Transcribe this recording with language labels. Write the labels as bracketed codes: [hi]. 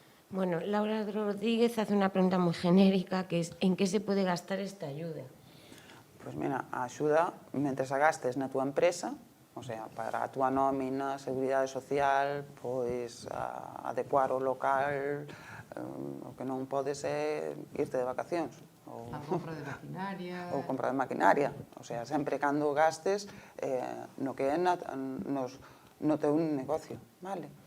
[es] Bueno, Laura Rodríguez hace una pregunta muy genérica, que es ¿en qué se puede gastar esta ayuda? [gl] Pois mira, a axuda, mentres a gastes na túa empresa, o sea, para a túa nómina, seguridade social, pois adecuar o local, o que non podes é irte de vacacións. A compra de maquinaria. Ou compra de maquinaria. O sea, sempre cando gastes no que é no teu negocio, vale?